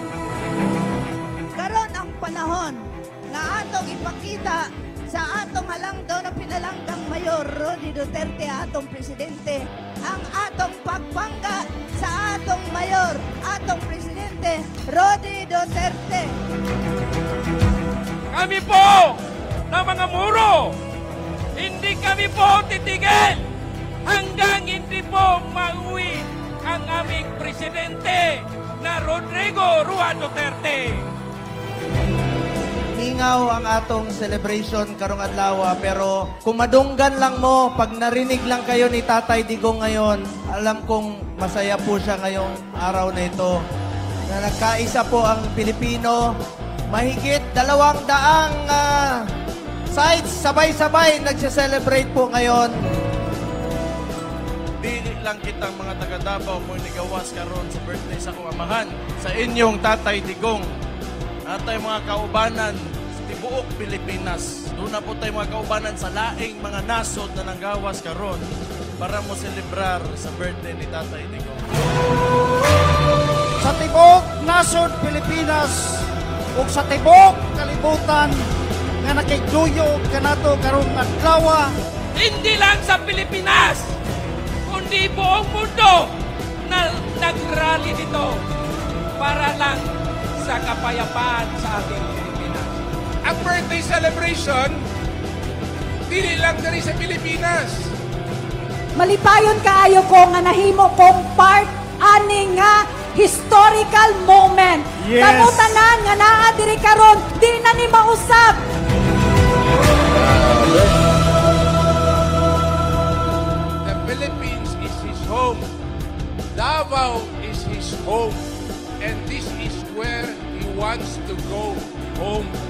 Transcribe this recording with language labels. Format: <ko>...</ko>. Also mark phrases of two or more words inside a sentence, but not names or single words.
<ceb>Karon ang panahon na atong ipakita sa atong halangdaw na pinalanggang Mayor Rudy Duterte, atong presidente, ang atong pagpangga sa atong Mayor, atong presidente, Rudy Duterte.</ceb> <tl>Kami po na mga muro, hindi kami po titigil hanggang hindi po mauwi ang aming presidente na Rodrigo Rua Duterte.</tl> <ceb>Hingaw ang atong celebration karong adlaw, pero kung madunggan lang mo,</ceb> <tl>pag narinig lang kayo ni Tatay Digong ngayon, alam kong masaya po siya ngayong araw na ito. Na nagkaisa po ang Pilipino, mahigit 200 sites, sabay-sabay nagse-celebrate po ngayon.</tl> <ceb>Dili lang kitang mga taga Davao mo nigawas karon sa birthday sa akong amahan, sa inyong Tatay Digong. Atay mga kaubanan sa tibuok Pilipinas.</ceb> <tl>Doon na po tayo</tl> <ceb>mga kaubanan sa laing mga nasod na nanggawas karon para mo celebrar sa birthday ni Tatay Digong. Sa tibuok nasod Pilipinas ug sa tibuok kalibutan nga nakigduyog kanato karong adlaw,</ceb> <tl>hindi lang sa Pilipinas, kundi buong mundo na nagrally dito para lang sa kapayapaan sa ating Pilipinas.</tl> <ceb>Ang birthday celebration, dili lang diri sa Pilipinas. Malipayon kaayo ko nga nahimo kong part ani nga</ceb> <en>historical moment.</en> <ceb>Yes. Kamo tanan nga naa diri karon, di na ni mausab.</ceb> <en>The Philippines is his home. Davao is his home. And this is where he wants to go home.</en>